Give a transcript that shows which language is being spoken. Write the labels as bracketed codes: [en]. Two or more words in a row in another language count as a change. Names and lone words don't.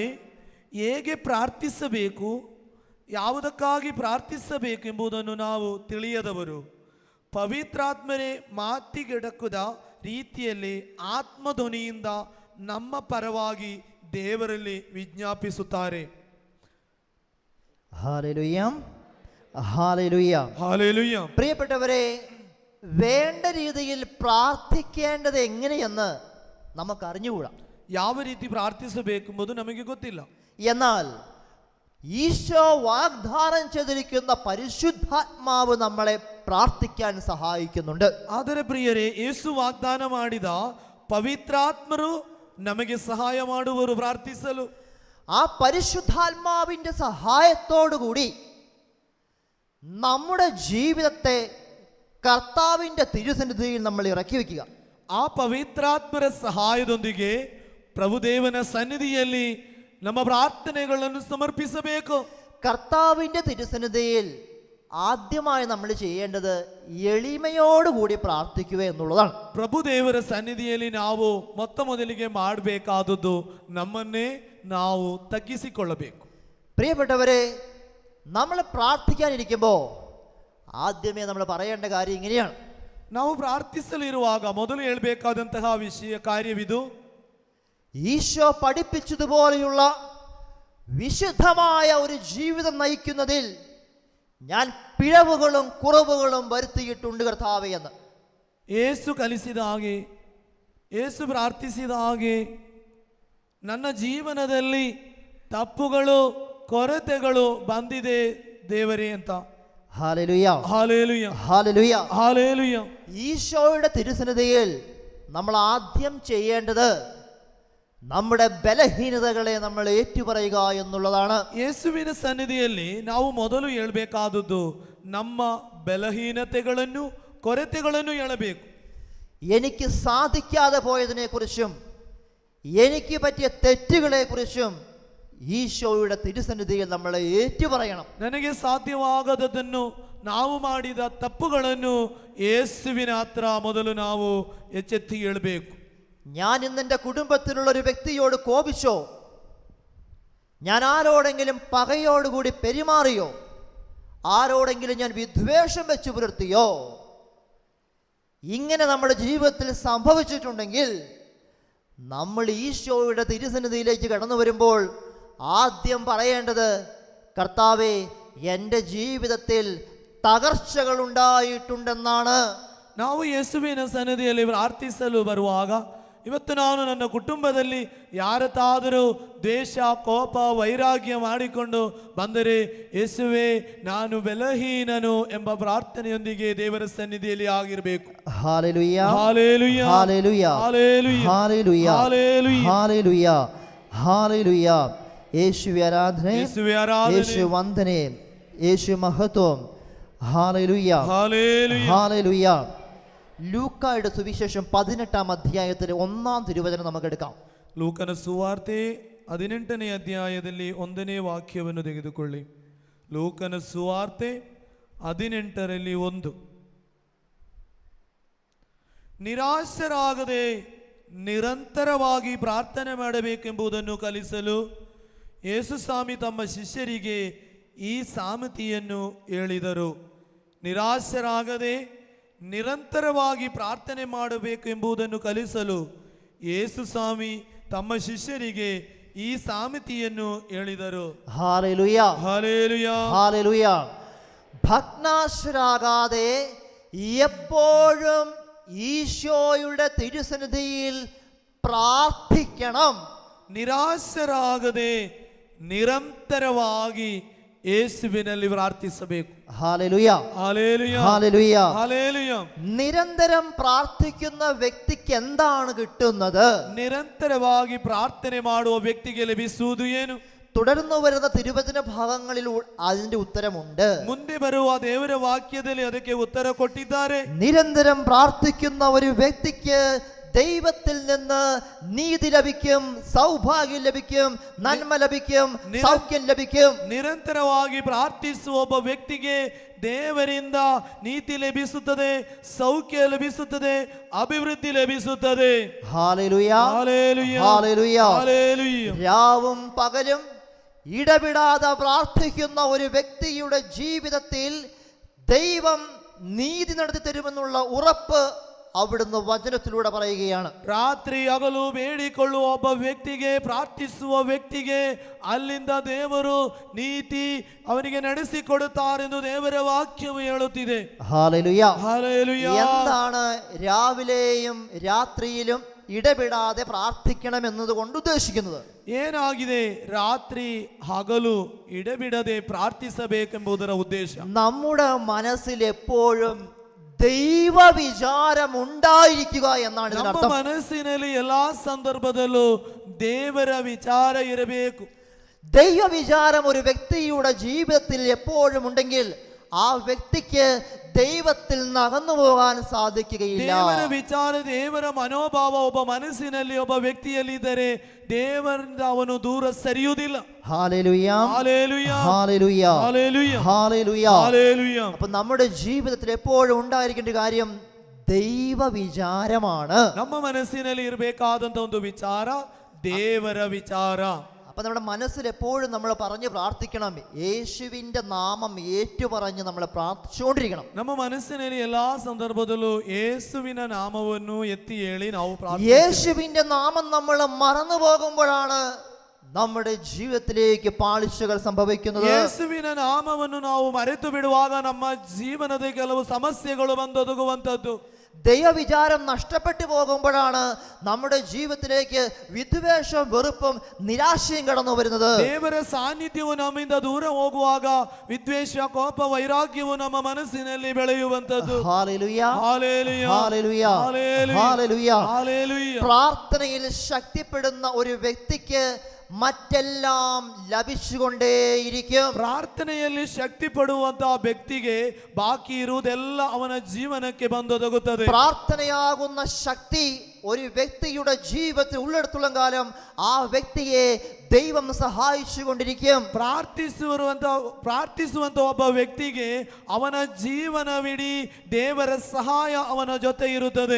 [kn] ಹೇಗೆ ಪ್ರಾರ್ಥಿಸಬೇಕು, ಯಾವುದಕ್ಕಾಗಿ ಪ್ರಾರ್ಥಿಸಬೇಕು ಎಂಬುದನ್ನು ನಾವು ತಿಳಿಯದವರು. ಪವಿತ್ರಾತ್ಮರೇ ಮಾತಿಗೆಡಕದ ರೀತಿಯಲ್ಲಿ ಆತ್ಮಧ್ವನಿಯಿಂದ ನಮ್ಮ ಪರವಾಗಿ ದೇವರಲ್ಲಿ ವಿಜ್ಞಾಪಿಸುತ್ತಾರೆ. [ml] ഹല്ലേലൂയ, ഹല്ലേലൂയ, ഹല്ലേലൂയ. പ്രിയപ്പെട്ടവരെ, വേണ്ട രീതിയിൽ പ്രാർത്ഥിക്കേണ്ടത് എങ്ങനെയെന്ന് നമുക്ക് അറിഞ്ഞുകൂടാ. [kn] ಯಾವ ರೀತಿ ಪ್ರಾರ್ಥಿಸಬೇಕೆಂಬುದು ನಮಗೆ ಗೊತ್ತಿಲ್ಲ. [ml] എന്നാൽ ഈശോ വാഗ്ദാനം ചെയ്തിരിക്കുന്ന പരിശുദ്ധാത്മാവ് നമ്മളെ പ്രാർത്ഥിക്കാൻ സഹായിക്കുന്നുണ്ട്. [kn] ಆದರೆ ಪ್ರಿಯರೇ, ಯೇಸು ವಾಗ್ದಾನ ಮಾಡಿದ ಪವಿತ್ರಾತ್ಮರು ನಮಗೆ ಸಹಾಯ ಮಾಡುವರು ಪ್ರಾರ್ಥಿಸಲು. [ml] ആ പരിശുദ്ധാത്മാവിന്റെ സഹായത്തോടുകൂടി നമ്മുടെ ജീവിതത്തെ കർത്താവിന്റെ തിരുസന്നിധിയിൽ നമ്മൾ ഇറക്കി വെക്കുക. [kn] ಆ ಪವಿತ್ರಾತ್ಮರ ಸಹಾಯದೊಂದಿಗೆ ಪ್ರಭುದೇವನ ಸನ್ನಿಧಿಯಲ್ಲಿ ನಮ್ಮ ಪ್ರಾರ್ಥನೆಗಳನ್ನು ಸಮರ್ಪಿಸಬೇಕು. [ml] കർത്താവിന്റെ തിരുസന്നിധിയിൽ ആദ്യമായി നമ്മൾ ചെയ്യേണ്ടത് എളിമയോടുകൂടി പ്രാർത്ഥിക്കുക എന്നുള്ളതാണ്. [kn] ಪ್ರಭುದೇವರ ಸನ್ನಿಧಿಯಲ್ಲಿ ನಾವು ಮೊದಲಿಗೆ ಮಾಡಬೇಕಾದದ್ದು ನಮ್ಮನ್ನೇ ನಾವು ತಗ್ಗಿಸಿಕೊಳ್ಳಬೇಕು. [ml] പ്രിയപ്പെട്ടവരെ, നമ്മൾ പ്രാർത്ഥിക്കാനിരിക്കുമ്പോൾ ആദ്യമേ നമ്മൾ പറയേണ്ട കാര്യം ഇങ്ങനെയാണ്. [kn] ನಾವು ಪ್ರಾರ್ಥಿಸಲಿರುವಾಗ ಮೊದಲು ಹೇಳಬೇಕಾದಂತಹ ಕಾರ್ಯವಿದು. [ml] ഈശോ പഠിപ്പിച്ചതുപോലെയുള്ള വിശുദ്ധമായ ഒരു ജീവിതം നയിക്കുന്നതിൽ ഞാൻ പിഴവുകളും കുറവുകളും വരുത്തിയിട്ടുണ്ട് കർത്താവേ എന്ന്. [kn] ಯೇಸು ಕಲಿಸಿದ ಹಾಗೆ, ಯೇಸು ಪ್ರಾರ್ಥಿಸಿದ ಹಾಗೆ ನನ್ನ ಜೀವನದಲ್ಲಿ ತಪ್ಪುಗಳು ಕೊರತೆಗಳು ಬಂದಿದೆ ದೇವರೇ ಅಂತ. [ml] ഹല്ലേലൂയ, [kn] ಹಾಲೇಲುಯ, [ml] ഹല്ലേലൂയ. [kn] ಹಾಲೇಲುಯ. [ml] ഈശോയുടെ തിരുസന്നിധിയിൽ നമ്മൾ ആദ്യം ചെയ്യേണ്ടത് നമ്മുടെ ബലഹീനതകളെ നമ്മൾ ഏറ്റുപറയുക എന്നുള്ളതാണ്. [kn] ಯೇಸುವಿನ ಸನ್ನಿಧಿಯಲ್ಲಿ ನಾವು ಮೊದಲು ಹೇಳಬೇಕಾದದ್ದು ನಮ್ಮ ಬಲಹೀನತೆಗಳನ್ನು ಕೊರತೆಗಳನ್ನು ಹೇಳಬೇಕು. [ml] എനിക്ക് സാധിക്കാതെ പോയതിനെ കുറിച്ചും എനിക്ക് പറ്റിയ തെറ്റുകളെ കുറിച്ചും ഈശോയുടെ തിരുസന്നിധിയിൽ നമ്മൾ ഏറ്റുപറയണം. [kn] ನನಗೆ ಸಾಧ್ಯವಾಗದದನ್ನು ನಾವು ಮಾಡಿದ ತಪ್ಪುಗಳನ್ನು ಯೇಸುವಿನ ಹತ್ರ ಮೊದಲು ನಾವು ಎಚ್ಚೆತ್ತಿ ಹೇಳಬೇಕು. [ml] ഞാൻ ഇന്ന് എൻ്റെ കുടുംബത്തിലുള്ള ഒരു വ്യക്തിയോട് കോപിച്ചോ, ഞാൻ ആരോടെങ്കിലും പകയോടുകൂടി പെരുമാറിയോ, ആരോടെങ്കിലും ഞാൻ വിദ്വേഷം വെച്ച് പുലർത്തിയോ, ഇങ്ങനെ നമ്മുടെ ജീവിതത്തിൽ സംഭവിച്ചിട്ടുണ്ടെങ്കിൽ നമ്മൾ ഈശോയുടെ തിരുസന്നിധിയിലേക്ക് കടന്നു വരുമ്പോൾ ആദ്യം പറയേണ്ടത്, കർത്താവേ, എൻ്റെ ജീവിതത്തിൽ തകർച്ചകൾ ഉണ്ടായിട്ടുണ്ടെന്നാണ്. [kn] ನಾವು ಯೇಸುವಿನ ಸನ್ನಿಧಿಯಲ್ಲಿ ಪ್ರಾರ್ಥಿಸಲು ಬರುವಾಗ, ಇವತ್ತು ನಾನು ನನ್ನ ಕುಟುಂಬದಲ್ಲಿ ಯಾರತ್ತಾದರೂ ದ್ವೇಷ, ಕೋಪ, ವೈರಾಗ್ಯ ಮಾಡಿಕೊಂಡು ಬಂದರೆ, ಯೇಸುವೇ ನಾನು ಬಲಹೀನನು ಎಂಬ ಪ್ರಾರ್ಥನೆಯೊಂದಿಗೆ ದೇವರ ಸನ್ನಿಧಿಯಲ್ಲಿ ಆಗಿರಬೇಕು. [ml] ഹല്ലേലൂയ, [kn] ಹಾಲೇಲುಯ, [ml] ഹല്ലേലൂയ, [kn] ಹಾಲೇಲುಯ, [ml] ഹല്ലേലൂയ, [kn] ಹಾಲೇಲುಯ, [ml] ഹല്ലേലൂയ, ഹല്ലേലൂയ. യേശുവേ ആരാധന, യേശുവേ ആരാധന, യേശു വന്ദനം, യേശു മഹത്വം. ഹല്ലേലൂയ, [kn] ಹಾಲೇಲುಯ. [ml] ഹല്ലേലൂയ. ലൂക്കായുടെ സുവിശേഷം 18-ാം അധ്യായത്തിലെ 1-ാം തിരുവചനം നമുക്ക് എടുക്കാം. [kn] ಲೂಕನ ಸುವಾರ್ತೆ 18ನೇ ಅಧ್ಯಾಯದಲ್ಲಿ 1ನೇ ವಾಕ್ಯವನ್ನು ತೆಗೆದುಕೊಳ್ಳಿ. ಲೂಕನ ಸುವಾರ್ತೆ 18ರಲ್ಲಿ 1. ನಿರಾಶರಾಗದೆ ನಿರಂತರವಾಗಿ ಪ್ರಾರ್ಥನೆ ಮಾಡಬೇಕೆಂಬುದನ್ನು ಕಲಿಸಲು ಯೇಸು ಸ್ವಾಮಿ ತಮ್ಮ ಶಿಷ್ಯರಿಗೆ ಈ ಸಾಮತಿಯನ್ನು ಹೇಳಿದರು. ನಿರಾಶರಾಗದೆ ನಿರಂತರವಾಗಿ ಪ್ರಾರ್ಥನೆ ಮಾಡಬೇಕು ಎಂಬುದನ್ನು ಕಲಿಸಲು ಯೇಸು ಸ್ವಾಮಿ ತಮ್ಮ ಶಿಷ್ಯರಿಗೆ ಈ ಸಾಮಿತಿಯನ್ನು ಹೇಳಿದರು. [ml] ഹല്ലേലൂയ, ഹല്ലേലൂയ, ഹല്ലേലൂയ. ഭഗ്നാശരാകാതെ എപ്പോഴും ഈശോയുടെ തിരുസന്നിധിയിൽ പ്രാർത്ഥിക്കണം. [kn] ನಿರಾಶರಾಗದೆ ನಿರಂತರವಾಗಿ ಯೇಸುವಿನಲ್ಲಿ ಪ್ರಾರ್ಥಿಸಬೇಕು. [ml] ഹല്ലേലൂയ, ഹല്ലേലൂയ, ഹല്ലേലൂയ. ഹല്ലേലൂയ. നിരന്തരം പ്രാർത്ഥിക്കുന്ന വ്യക്തിക്ക് എന്താണ് കിട്ടുന്നത്? [kn] ನಿರಂತರವಾಗಿ ಪ್ರಾರ್ಥನೆ ಮಾಡುವ ವ್ಯಕ್ತಿಗೆ ಲಭಿಸುವುದು ಏನು? [ml] തുടർന്നു വരുന്ന തിരുവചന ഭാഗങ്ങളിൽ അതിന്റെ ഉത്തരമുണ്ട്. [kn] ಮುಂದೆ ಬರುವ ದೇವರ ವಾಕ್ಯದಲ್ಲಿ ಅದಕ್ಕೆ ಉತ್ತರ ಕೊಟ್ಟಿದ್ದಾರೆ. [ml] നിരന്തരം പ്രാർത്ഥിക്കുന്ന ഒരു വ്യക്തിക്ക് ദൈവത്തിൽ നിന്ന് നീതി ലഭിക്കും, സൗഭാഗ്യം ലഭിക്കും, നന്മ ലഭിക്കും, സൗഖ്യം ലഭിക്കും. [kn] ನಿರಂತರವಾಗಿ ಪ್ರಾರ್ಥಿಸುವ ಒಬ್ಬ ವ್ಯಕ್ತಿಗೆ ದೇವರಿಂದ ನೀತಿ ಲಭಿಸುತ್ತದೆ, ಸೌಖ್ಯ ಲಭಿಸುತ್ತದೆ, ಅಭಿವೃದ್ಧಿ ಲಭಿಸುತ್ತದೆ. [ml] ഹല്ലേലൂയ, ഹല്ലേലൂയ, ഹല്ലേലൂയ. ഹല്ലേലൂയ. രാവും പകലും ഇടവിടാതെ പ്രാർത്ഥിക്കുന്ന ഒരു വ്യക്തിയുടെ ജീവിതത്തിൽ ദൈവം നീതി നടത്തി തരുമെന്നുള്ള ഉറപ്പ് അവിടുന്ന് വചനത്തിലൂടെ പറയുകയാണ്. [kn] ರಾತ್ರಿ ಹಗಲು ಬೇಡಿಕೊಳ್ಳುವ ಒಬ್ಬ ವ್ಯಕ್ತಿಗೆ, ಪ್ರಾರ್ಥಿಸುವ ವ್ಯಕ್ತಿಗೆ ಅಲ್ಲಿಂದ ದೇವರು ನೀತಿ ಅವನಿಗೆ ನಡೆಸಿಕೊಡುತ್ತಾರೆಂದು ದೇವರ ವಾಕ್ಯವು ಹೇಳುತ್ತಿದೆ. [ml] ഹല്ലേലൂയ. ഹല്ലേലൂയ. എന്താണ് രാവിലെയും രാത്രിയിലും ഇടപെടാതെ പ്രാർത്ഥിക്കണം എന്നതുകൊണ്ട് ഉദ്ദേശിക്കുന്നത്? [kn] ಏನಾಗಿದೆ ರಾತ್ರಿ ಹಗಲು ഇടവിടದೆ പ്രാർത്ഥിಸಬೇಕೆಂಬುದರ ಉದ್ದೇಶ? [ml] നമ്മുടെ മനസ്സിൽ എപ്പോഴും ദൈവ വിചാരം ഉണ്ടായിരിക്കുക എന്നാണ് [kn] ನಮ್ಮ [ml] ഇതിനർത്ഥം. [kn] ಮನಸ್ಸಿನಲ್ಲಿ ಎಲ್ಲಾ ಸಂದರ್ಭದಲ್ಲೂ ದೇವರ ವಿಚಾರ ಇರಬೇಕು. [ml] ദൈവ വിചാരം ഒരു വ്യക്തിയുടെ ജീവിതത്തിൽ എപ്പോഴും ഉണ്ടെങ്കിൽ ആ വ്യക്തിക്ക് ദൈവത്തിൽ നിന്ന് അകന്നു പോകാൻ സാധിക്കുകയില്ല. [kn] ದೇವರ ವಿಚಾರ, ದೇವರ ಮನೋಭಾವ ಒಬ್ಬ ಮನಸ್ಸಿನಲ್ಲಿ ಒಬ್ಬ ವ್ಯಕ್ತಿಯಲ್ಲಿ ಇದ್ದರೆ ದೇವರಿಂದ ಅವನು ದೂರ ಸರಿಯುವುದಿಲ್ಲ. [ml] ഹല്ലേലൂയ, ഹല്ലേലൂയ, ഹല്ലേലൂയ, ഹല്ലേലൂയ, ഹല്ലേലൂയ. ഹല്ലേലൂയ. അപ്പൊ നമ്മുടെ ജീവിതത്തിൽ എപ്പോഴും ഉണ്ടായിരിക്കേണ്ട കാര്യം ദൈവ വിചാരമാണ്. [kn] ನಮ್ಮ ಮನಸ್ಸಿನಲ್ಲಿ ಇರಬೇಕಾದಂತ ಒಂದು ವಿಚಾರ ದೇವರ ವಿಚಾರ. [ml] അപ്പം നമ്മുടെ മനസ്സിൽ എപ്പോഴും നമ്മൾ പറഞ്ഞ് പ്രാർത്ഥിക്കണം, യേശുവിൻ്റെ നാമം ഏറ്റുപറഞ്ഞ് നമ്മൾ പ്രാർത്ഥിച്ചുകൊണ്ടിരിക്കണം. [kn] ನಮ್ಮ ಮನಸ್ಸಿನಲ್ಲಿ ಎಲ್ಲಾ ಸಂದರ್ಭದಲ್ಲೂ ಯೇಸುವಿನ ನಾಮವನ್ನು ಎತ್ತಿ ಹೇಳಿ ನಾವು [ml] യേശുവിൻ്റെ നാമം നമ്മൾ മറന്നു പോകുമ്പോഴാണ് നമ്മുടെ ജീവിതത്തിലേക്ക് പാളിച്ചകൾ സംഭവിക്കുന്നത്. [kn] ಯೇಸುವಿನ ನಾಮವನ್ನು ನಾವು ಮರೆತು ಬಿಡುವಾಗ ನಮ್ಮ ಜೀವನದ ಕೆಲವು ಸಮಸ್ಯೆಗಳು ಬಂದೊದಗುವಂತದ್ದು. [ml] ദൈവവിചാരം നഷ്ടപ്പെട്ടു പോകുമ്പോഴാണ് നമ്മുടെ ജീവിതത്തിലേക്ക് വിദ്വേഷവും വെറുപ്പും നിരാശയും കടന്നു വരുന്നത്. [kn] ದೇವರ ಸಾನ್ನಿಧ್ಯವು ನಮ್ಮಿಂದ ದೂರ ಹೋಗುವಾಗ ವಿದ್ವೇಷ, ಕೋಪ, ವೈರಾಗ್ಯವು ನಮ್ಮ ಮನಸ್ಸಿನಲ್ಲಿ ಬೆಳೆಯುವಂತದ್ದು. [ml] ഹല്ലേലൂയ, ഹല്ലേലൂയ, ഹല്ലേലൂയ, ഹല്ലേലൂയ, ഹല്ലേലൂയ. ഹല്ലേലൂയ. പ്രാർത്ഥനയിൽ ശക്തിപ്പെടുന്ന ഒരു വ്യക്തിക്ക് മറ്റെല്ലാം ലഭിച്ചുകൊണ്ടേയിരിക്കും. [kn] ಪ್ರಾರ್ಥನೆಯಲ್ಲಿ ಶಕ್ತಿ ಪಡುವಂತಹ ವ್ಯಕ್ತಿಗೆ ಬಾಕಿ ಇರುವುದೆಲ್ಲ ಅವನ ಜೀವನಕ್ಕೆ ಬಂದೊದಗುತ್ತದೆ. [ml] പ്രാർത്ഥനയാകുന്ന ശക്തി ഒരു വ്യക്തിയുടെ ജീവിതത്തിൽ ഉള്ളിടത്തോളം കാലം ആ വ്യക്തിയെ ദൈവം സഹായിച്ചുകൊണ്ടിരിക്കും. [kn] ಪ್ರಾರ್ಥಿಸುವಂತ ಒಬ್ಬ ವ್ಯಕ್ತಿಗೆ ಅವನ ಜೀವನವಿಡೀ ದೇವರ ಸಹಾಯ ಅವನ ಜೊತೆ ಇರುತ್ತದೆ.